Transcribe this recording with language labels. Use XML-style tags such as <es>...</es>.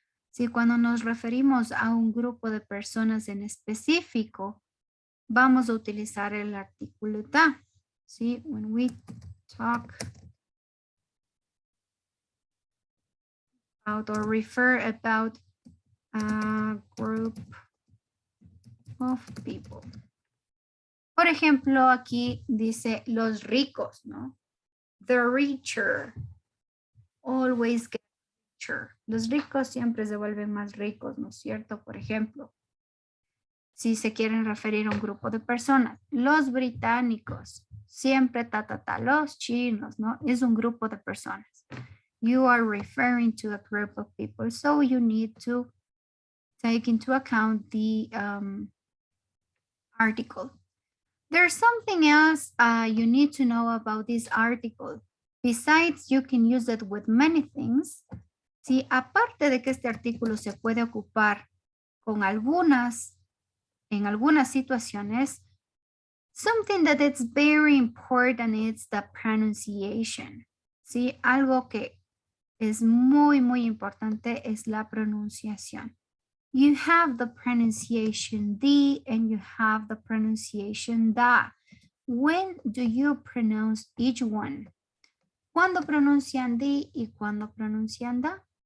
<es>Si cuando nos referimos a un grupo de personas en específico, vamos a utilizar el artículo da.</es> <en>See, when we talk about or refer about a group of people.</en> <es>Por ejemplo, aquí dice los ricos, ¿no?</es> <en>The richer always get richer.</en> <es>Los ricos siempre se vuelven más ricos, ¿no es cierto? Por ejemplo, si se quieren referir a un grupo de personas, los británicos, siempre los chinos, ¿no? Es un grupo de personas.</es> <en>You are referring to a group of people, so you need to take into account the article. There's something else you need to know about this article. Besides, you can use it with many things.</en> <es>Sí, aparte de que este artículo se puede ocupar con en algunas situaciones,</es> <en>Something that is very important is the pronunciation.</en> <es>¿Sí? Algo que es muy, muy importante es la pronunciación.</es> <en>You have the pronunciation D and you have the pronunciation da. When do you pronounce each one?</en> <es>¿Cuándo pronuncian D y cuándo pronuncian da?</es>